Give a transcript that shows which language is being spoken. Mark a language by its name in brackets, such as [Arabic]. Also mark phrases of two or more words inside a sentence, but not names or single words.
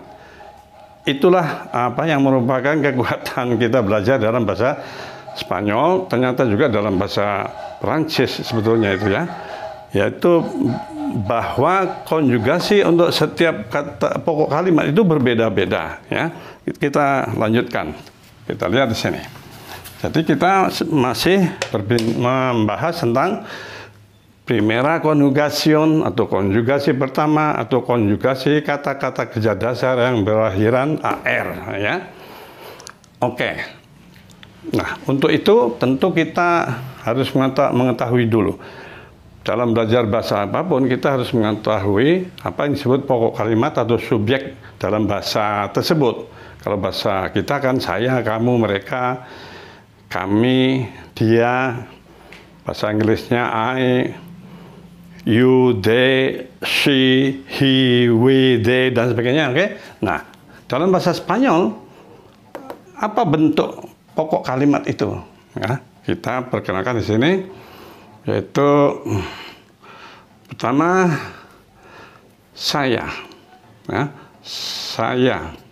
[Indonesian] Itulah yang merupakan kekuatan kita belajar dalam bahasa Spanyol, ternyata juga dalam bahasa Perancis sebetulnya itu ya. Yaitu bahwa konjugasi untuk setiap kata pokok kalimat itu berbeda-beda ya. Kita lanjutkan. Kita lihat di sini. Jadi kita masih membahas tentang [Spanish] primera conjugación [Indonesian] atau konjugasi pertama atau konjugasi kata-kata kerja dasar yang berakhiran AR ya. Oke. Nah, untuk itu tentu kita harus mengetahui dulu dalam belajar bahasa apapun kita harus mengetahui apa yang disebut pokok kalimat atau subjek dalam bahasa tersebut. Kalau bahasa kita kan saya, kamu, mereka, kami, dia. Bahasa Inggrisnya [English] I, you, they, she, he, we, they, [Indonesian] dan sebagainya. Oke? Nah, dalam bahasa Spanyol apa bentuk pokok kalimat itu? Ya, kita perkenalkan di sini, yaitu pertama saya. Ya, saya.